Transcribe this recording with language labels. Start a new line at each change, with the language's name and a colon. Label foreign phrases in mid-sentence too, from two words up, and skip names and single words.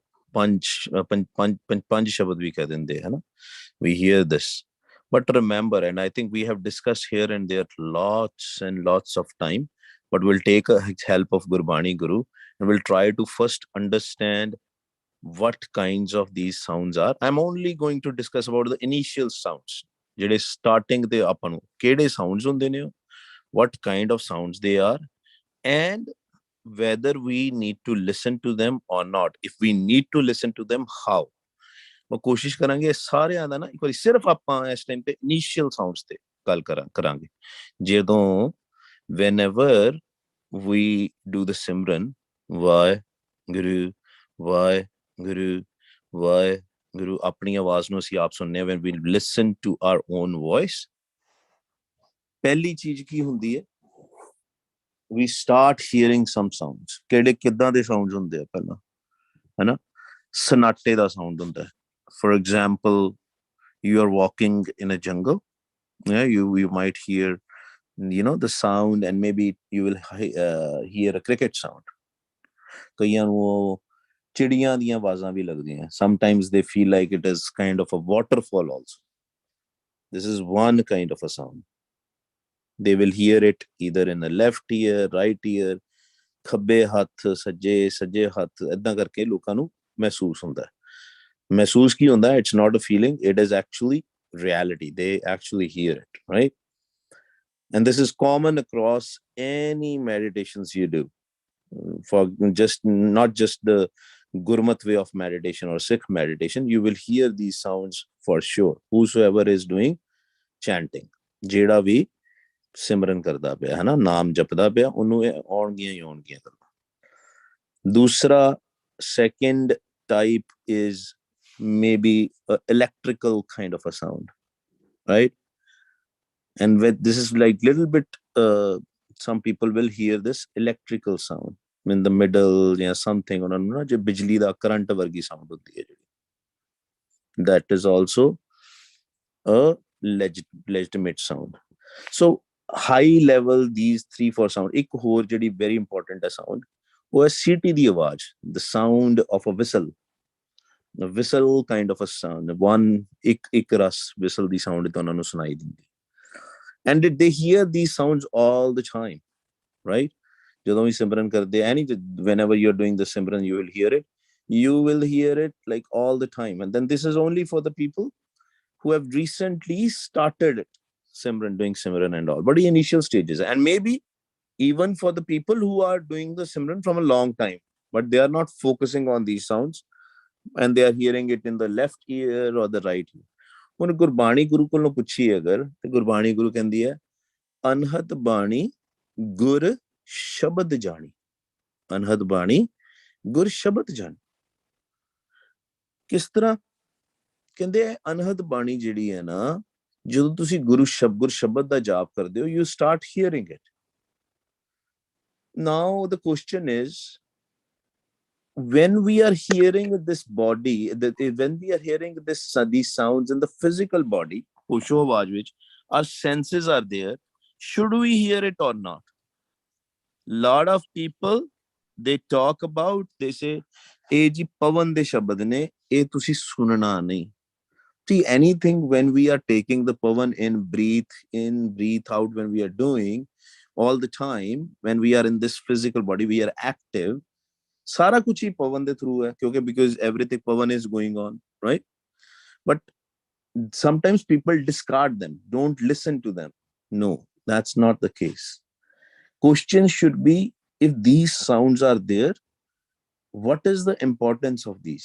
Punjabi: ਪੰਜ ਸ਼ਬਦ ਵੀ ਕਹਿ ਦਿੰਦੇ ਹੈ ਨਾ,
English: we hear this. But remember, and I think we have discussed here and there lots and lots of time, but we'll take a help of Gurbani Guru and we'll try to first understand what kinds of these sounds are. I'm only going to discuss about the initial sounds,
Punjabi: ਜਿਹੜੇ starting ਦੇ ਆਪਾਂ ਨੂੰ ਕਿਹੜੇ sounds ਹੁੰਦੇ ਨੇ,
English: what kind of sounds they are, and whether we need to listen to them or not. If we need to listen to them, how?
Punjabi: ਮੈਂ ਕੋਸ਼ਿਸ਼ ਕਰਾਂਗੇ ਸਾਰਿਆਂ ਦਾ ਨਾ ਇੱਕ ਵਾਰੀ ਸਿਰਫ ਆਪਾਂ ਇਸ ਟਾਈਮ ਤੇ ਇਨੀਸ਼ੀਅਲ ਸਾਊਂਡਸ ਤੇ ਗੱਲ ਕਰਾਂਗੇ। ਜਦੋਂ
English: whenever we do the simran,
Punjabi: ਵਾਹਿਗੁਰੂ ਵਾਹਿਗੁਰੂ ਵਾਹਿਗੁਰੂ, ਆਪਣੀ ਆਵਾਜ਼ ਨੂੰ ਅਸੀਂ ਆਪ ਸੁਣਨੇ,
English: when we listen to our own voice,
Punjabi: ਪਹਿਲੀ ਚੀਜ਼ ਕੀ ਹੁੰਦੀ ਹੈ,
English: we start hearing some sounds.
Punjabi: ਕਿਹੜੇ ਕਿੱਦਾਂ ਦੇ ਸਾਊਂਡਸ ਹੁੰਦੇ ਆ ਪਹਿਲਾਂ, ਹੈਨਾ, ਸਨਾਟੇ ਦਾ ਸਾਊਂਡ ਹੁੰਦਾ ਹੈ।
English: For example, you are walking in a jungle, yeah, you might hear, the sound, and maybe you will hear a cricket sound. ਕਈਆਂ ਨੂੰ ਚਿੜੀਆਂ ਦੀਆਂ ਆਵਾਜ਼ਾਂ ਵੀ ਲੱਗਦੀਆਂ, sometimes they feel like it is kind of a waterfall also. This is one kind of a sound. They will hear it either in the left ear, right ear,
Punjabi: ਖੱਬੇ ਹੱਥ, ਸੱਜੇ ਹੱਥ, ਏਦਾਂ ਕਰਕੇ ਲੋਕਾਂ ਨੂੰ ਮਹਿਸੂਸ ਹੁੰਦਾ ਹੈ। ਮਹਿਸੂਸ ਕੀ ਹੁੰਦਾ,
English: it's not a feeling, it is actually reality. They actually hear it, right? And this is common across any meditations you do, for not just the Gurmat way of meditation or Sikh meditation. You will hear these sounds for sure. Whosoever is doing chanting,
Punjabi: ਜਿਹੜਾ ਵੀ ਸਿਮਰਨ ਕਰਦਾ ਪਿਆ ਹੈ ਨਾ, ਨਾਮ ਜਪਦਾ ਪਿਆ, ਉਹਨੂੰ ਇਹ ਆਉਣਗੀਆਂ ਹੀ ਆਉਣਗੀਆਂ ਗੱਲਾਂ। ਦੂਸਰਾ,
English: second type is maybe an electrical kind of a sound, right? And with this is like little bit, some people will hear this electrical sound in the middle, yeah, something, or no,
Punjabi: ਜੋ ਬਿਜਲੀ ਦਾ ਕਰੰਟ ਵਰਗੀ ਸਾਊਂਡ ਹੁੰਦੀ ਹੈ,
English: that is also a legitimate sound. So high level, these 3-4 sound,
Punjabi: ek ਹੋਰ ਜਿਹੜੀ
English: very important
Punjabi: ਹੈ sound, ਉਹ ਹੈ ਸੀਟੀ ਦੀ ਆਵਾਜ਼,
English: the sound of a whistle, a whistle kind of a sound, one
Punjabi: ਇੱਕ ਰਸ whistle ਦੀ sound ਤਾਂ ਉਹਨਾਂ ਨੂੰ ਸੁਣਾਈ ਦਿੰਦੀ,
English: and they hear these sounds all the time, right?
Punjabi: ਜਦੋਂ ਵੀ ਸਿਮਰਨ ਕਰਦੇ,
English: whenever you're doing the simran, you will hear it like all the time. And then this is only for the people who have recently started it, doing simran and all, but the initial stages, and maybe even for the people who are doing the simran from a long time, but they are not focusing on these sounds, and they are hearing it in the left ear or the right ear.
Punjabi: ਹੁਣ ਗੁਰਬਾਣੀ ਗੁਰੂ ਕੋਲੋਂ ਪੁੱਛੀ ਅਗਰ, ਤੇ ਗੁਰਬਾਣੀ ਗੁਰੂ ਕਹਿੰਦੀ ਹੈ, ਅਨਹਦ ਬਾਣੀ ਗੁਰ ਸ਼ਬਦ ਜਾਣੀ, ਅਨਹਦ ਬਾਣੀ ਗੁਰ ਸ਼ਬਦ ਜਾਣੀ। ਕਿਸ ਤਰ੍ਹਾਂ ਕਹਿੰਦੇ, ਅਨਹਦ ਬਾਣੀ ਜਿਹੜੀ ਹੈ ਨਾ, ਜਦੋਂ ਤੁਸੀਂ ਗੁਰ ਸ਼ਬਦ ਦਾ ਜਾਪ ਕਰਦੇ ਹੋ,
English: you start hearing it. Now the question is, when we are hearing this body, when we are hearing these sounds in the physical body, which our senses are there, should we hear it or not? Lot of people, they talk about, they say,
Punjabi: ਇਹ ਜੀ ਪਵਨ ਦੇ ਸ਼ਬਦ ਨੇ, ਇਹ ਤੁਸੀਂ ਸੁਣਨਾ ਨਹੀਂ।
English: See, anything when we are taking the pavan in, breathe out, when we are doing all the time, when we are in this physical body, we are active,
Punjabi: ਸਾਰਾ ਕੁਝ ਹੀ ਪਵਨ ਦੇ through ਹੈ, ਕਿਉਂਕਿ
English: because everything pavan is going on, right? But sometimes people discard them, don't listen to them. No, that's not the case. Question should be, if these sounds are there, what is the importance of these?